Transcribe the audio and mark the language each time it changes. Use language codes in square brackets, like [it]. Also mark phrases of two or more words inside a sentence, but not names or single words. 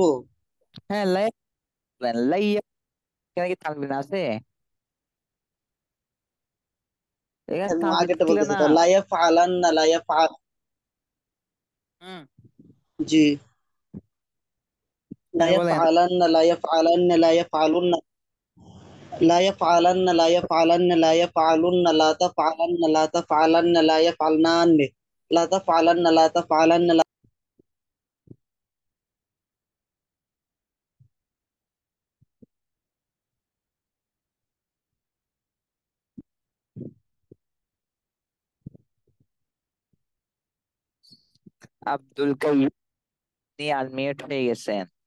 [bn] হ্যাঁ, লায়াফ বলবেন, লাইয়াফ। এখানে কি তানবিন আছে? এখানে আমি তানবিন আগেরটা থাকলে বলতেছি না। [ar] তো, لا يفعلن لا يفعل. হুম। [bn] জি। হ্যাঁ লাইয়া বলেন। [ar] يفعلن لا يفعلن لا يفعلن لا يفعلن لا يفعلن لا يفعلن لا تفعلن لا تفعلن لا يفعلن. لا تفعلن لا تفعلن لا [bn] আব্দুল কাইয়ুম, আপনি আনমিউট হয়ে গেছেন।